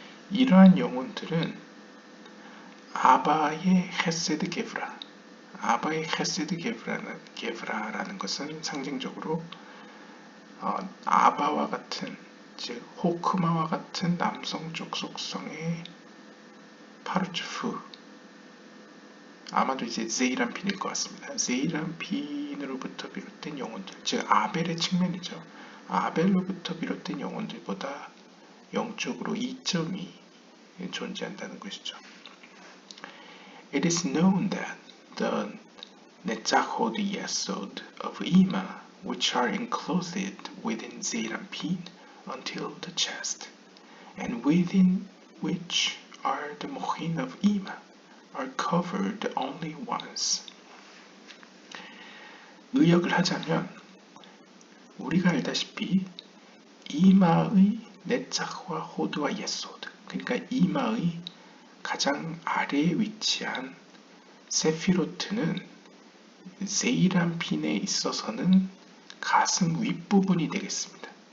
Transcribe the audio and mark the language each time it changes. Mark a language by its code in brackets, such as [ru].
[ko] 이러한 영혼들은 아바의 헤세드 게브라, 아바의 헤세드 게브라라는 것은 상징적으로 아바와 같은, 즉 호크마와 같은 남성적 속성의 파르츠프, 아마도 이제 제이란핀일 것 같습니다. 제이란핀으로부터 비롯된 영혼들, 즉 아벨의 측면이죠. 아벨로부터 비롯된 영혼들보다 영적으로 이점이 존재한다는 것이죠. [en] It is known that the Netzachot Yesod of Ima, which are enclosed within Zeirampin until the chest, and within which are the Mochin of Ima, are covered only once. [ko] 의역을 하자면 우리가 알다시피 이마의 네짝과 호드와 예소드, 그러니까 이마의 가장 아래에 위치한 세피로트는 세이란핀에 있어서는 가슴 윗부분이 되겠습니다.